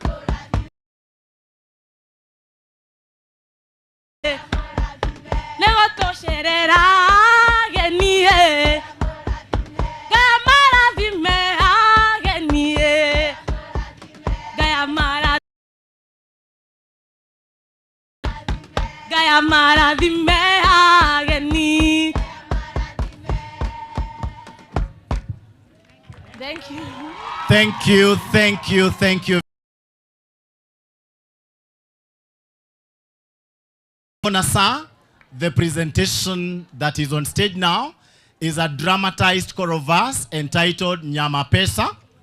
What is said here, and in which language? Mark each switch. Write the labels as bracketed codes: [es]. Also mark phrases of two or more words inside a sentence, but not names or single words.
[en] lego to sherera genie gamara vime genie gayamara vime genie. Thank you. Thank you. Sir, the presentation that is on stage now is a dramatized chorus entitled Nyama Pesa.